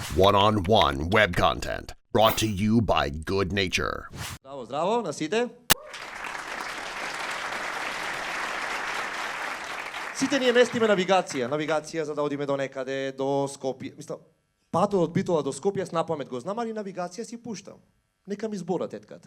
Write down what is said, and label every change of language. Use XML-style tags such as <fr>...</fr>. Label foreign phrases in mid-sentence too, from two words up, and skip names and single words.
<en>One-on-one web content brought to you by Good Nature.</en> <mk>Здраво, здраво на сите. Сите ние местиме навигација за да одиме до некаде, до Скопје. Мислам, патот од Битола до Скопје с напамет го знам, али навигација си пуштам. Нека ми збора тетката.</mk>